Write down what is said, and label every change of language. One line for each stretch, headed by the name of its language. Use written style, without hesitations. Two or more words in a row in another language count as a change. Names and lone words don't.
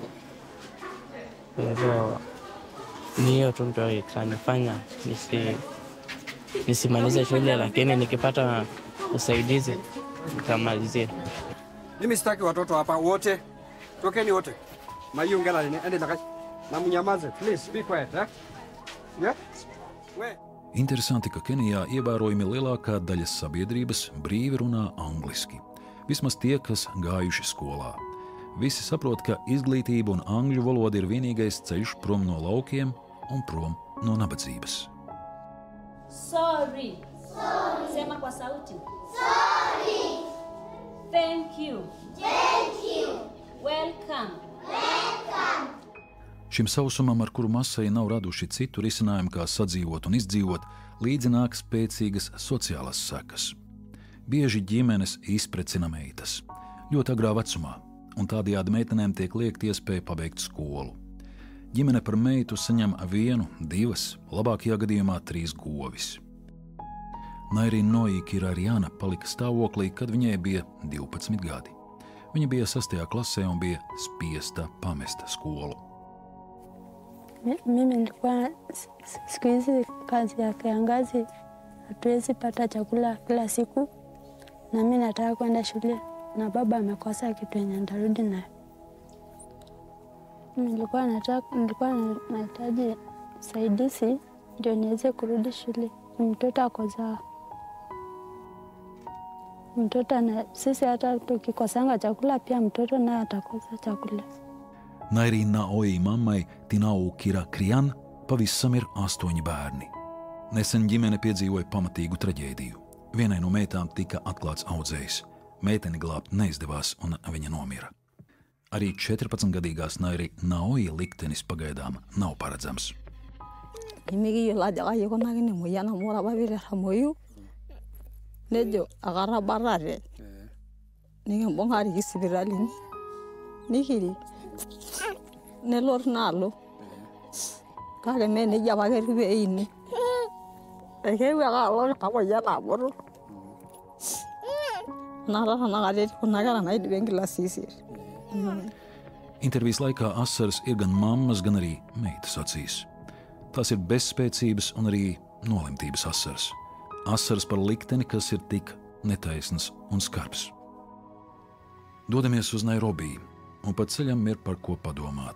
Swahili: Kwa hivyo ni hiyo tu ndio itanifanya nisimalize shule, lakini nikipata usaidizi nitamalizia. Mimi sitaki watoto hapa wote. Tokeni wote. Mayungela ende na mnyamaze.
English: Please be quiet, Yeah?
Latvian: Interesanti, ka Kenijā ievērojami lielākā daļa sabiedrības brīvi runā angliski. Vismaz tie, kas gājuši skolā. Visi saprot, ka izglītība un angļu valoda ir vienīgais ceļš prom no laukiem un prom no nabadzības.
Swahili: Sorry. Sema kwa sauti.
English: Sorry. Thank you. Welcome.
Latvian: Šim sausumam, ar kuru masai nav raduši citu risinājumu, kā sadzīvot un izdzīvot, līdzi nāk spēcīgas sociālas sekas. Bieži ģimenes izprecina meitas ļoti agrā vecumā, un tādējādi meitenēm tiek liekta iespēja pabeigt skolu. Ģimene par meitu saņem 1, 2, labākajā gadījumā 3 govis. Nairi Noi Kirariana palika stāvoklī, kad viņai bija 12 gadi. Viņa bija 6. klasē un bija spiesta pamest skolu.
Swahili: Mimi nilikuwa siku hizi kazi ya kiangazi, hatuwezi pata chakula kila siku, na mimi nataka kwenda shule na baba amekosa kitu yenye nitarudi nayo. Nilikuwa nahitaji usaidizi ndio niweze kurudi shule. Mtoto akoza. Mtoto na sisi hata tukikosanga chakula pia mtoto naye atakosa chakula.
Latvian: Nairi Naoi mammai Tinau Kirakrian pavisam ir 8 bērni. Nesen ģimene piedzīvoja pamatīgu traģēdiju. Vienai no meitām tika atklāts audzējs. Meiteni glābt neizdevās un viņa nomira. Arī 14-gadīgās Nairi Naoi liktenis pagaidām nav paredzams.
Masai: Imikiyiolo ajo kai ikunakini emoyian amu ore apa piitamoyu nejo akarabatate nikimbung'ari sipitalini nikirik nelotu naalo kake mee nejia apa ketiu peini ekeewuo ake alo iltamoyiak abotor naata tanakata etii kuna kera naidipa enkilasi 8.
Latvian: Intervijas laikā asaras ir gan mammas, gan arī meitas acīs. Tās ir bezspēcības un arī nolemtības asaras. Asaras par likteni, kas ir tik netaisns un skarbs. Dodamies uz Nairobi, un pa ceļam ir par ko padomāt.